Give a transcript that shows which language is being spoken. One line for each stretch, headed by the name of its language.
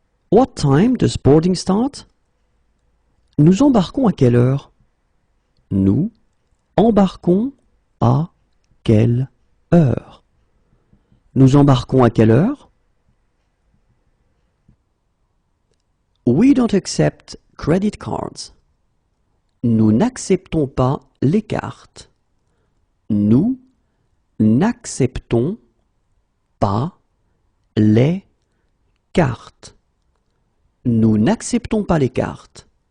English: What time does boarding start?
French: Nous embarquons à quelle heure? Nous embarquons à quelle heure? Nous embarquons à quelle heure?
English: We don't accept credit cards.
French: Nous n'acceptons pas les cartes. Nous n'acceptons pas les cartes. Nous n'acceptons pas les cartes.